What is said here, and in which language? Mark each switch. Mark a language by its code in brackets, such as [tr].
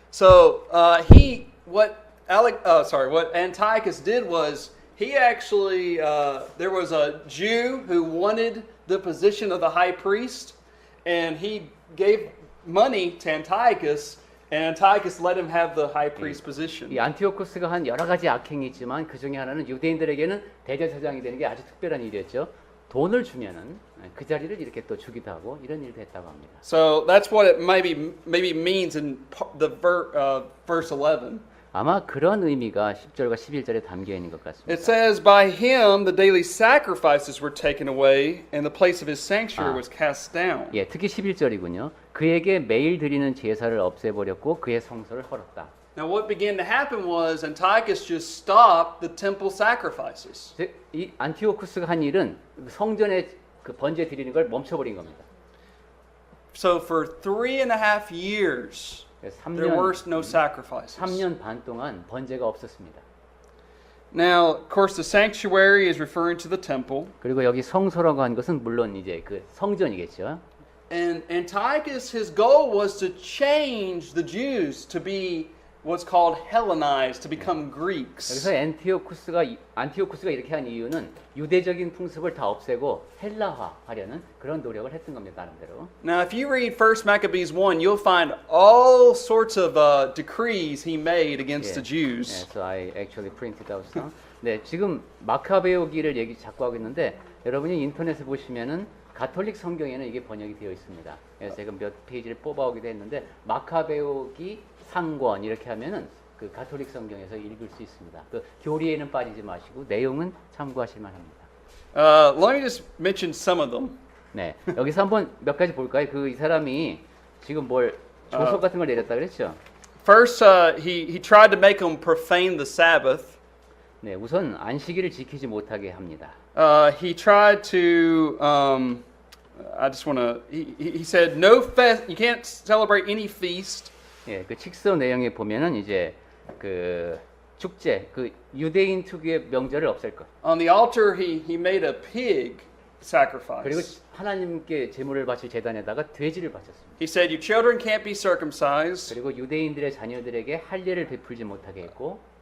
[en] So what Antiochus did was he actually there was a Jew who wanted the position of the high priest, and he gave money to Antiochus, and Antiochus let him have the high priest position. [ko] 이 안티오코스가 한 여러 가지 악행이 있지만 그 중에 하나는 유대인들에게는 대제사장이 되는 게 아주 특별한 일이었죠. 돈을 주면은 그 자리를 이렇게 또 주기도 하고 이런 일도 했다고 합니다. [en] So that's what it maybe means in the verse 11. [ko] 아마 그런 의미가 10절과 11절에 담겨 있는 것 같습니다. [en] It says, "By him the daily sacrifices were taken away, and the place of his sanctuary was cast down." [ko] 예, 특히 11절이군요. 그에게 매일 드리는 제사를 없애버렸고 그의 성소를 헐었다. [en] Now, what began to happen was Antiochus just stopped the temple sacrifices. [ko] 즉, 이 안티오쿠스가 한 일은 성전에 그 번제 드리는 걸 멈춰버린 겁니다. [en] So for 3.5 years, there were no sacrifices. [ko] 3년 반 동안 번제가 없었습니다. [en] Now, of course, the sanctuary is referring to the temple. [ko] 그리고 여기 성소라고 한 것은 물론 이제 그 성전이겠죠. [en] And Antiochus, his goal was to change the Jews to be what's called Hellenized, to become Greeks. [ko] 여기서 안티오쿠스가 이렇게 한 이유는 유대적인 풍습을 다 없애고 헬라화하려는 그런 노력을 했던 겁니다, 나름대로. [en] Now, if you read 1 Maccabees 1, you'll find all sorts of decrees he made against the Jews. [ko] 네, [en] so I actually printed out some. [ko] 네, 지금 마카베오기를 자꾸 하고 있는데 여러분이 인터넷에 보시면은 가톨릭 성경에는 이게 번역이 되어 있습니다. 그래서 제가 몇 페이지를 뽑아오기도 했는데 마카베오기 상권 이렇게 하면은 그 가톨릭 성경에서 읽을 수 있습니다. 그 교리에는 빠지지 마시고 내용은 참고하실 만합니다. [en] Let me just mention some of them. [ko] 네, 여기서 한번 몇 가지 볼까요? 이 사람이 지금 뭘 조석 같은 걸 내렸다 그랬죠? [en] First, he tried to make them profane the Sabbath. [ko] 네, 우선 안식일을 지키지 못하게 합니다. [en] He tried to. I just want to. He said no fest. You can't celebrate any feast. [ko] 예, 그 칙서 내용에 보면은 이제 그 축제, 그 유대인 특유의 명절을 없앨 것. [en] On the altar, he made a pig [ko] 그리고 [en] sacrifice. [ko] 하나님께 제물을 바칠 제단에다가 돼지를 바쳤습니다. [en] He said, "Your children can't be circumcised." [ko] 그리고 유대인들의 자녀들에게 할례를 베풀지 못하게 했고,